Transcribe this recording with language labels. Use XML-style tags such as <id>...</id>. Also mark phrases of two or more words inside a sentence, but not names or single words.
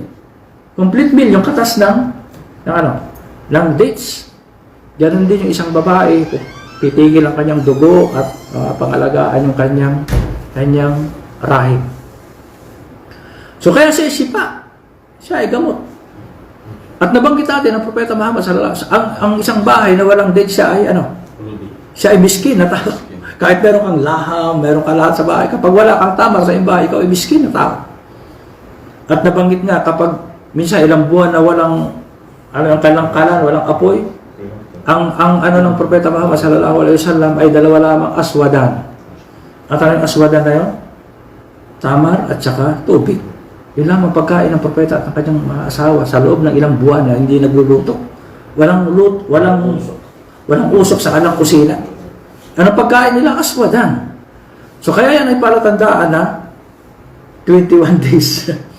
<en>Complete meal,</en> <tl>yung katas ng dates. Ganun din yung isang babae, titigil ang kanyang dugo at pangalagaan yung kanyang rahim. So kaya siya sipa, siya ay gamot. At nabanggit natin ang Propeta Muhammad</tl> <ar>sallallahu alaihi wasallam,</ar> <tl>ang isang bahay na walang date, siya ay miskin na tao. Kahit meron kang laham, meron ka lahat sa bahay, kapag wala kang tamar sa iyong bahay, ikaw ay miskin na tao. At nabanggit nga, kapag minsan ilang buwan na walang kalangkalan, walang apoy, ang ng Propeta Muhammad</tl> <ar>sallallahu alaihi wasallam</ar> <tl>ay dalawa lamang aswadan. At ang aswadan na yun? Tamar at saka tubig. Yun lamang pagkain ng Propeta at ng kanyang mga asawa sa loob ng ilang buwan na hindi nagluluto. Walang usok sa kanilang kusina. Ang pagkain nila, aswadan. So kaya yan ay palatandaan na 21 days.</tl>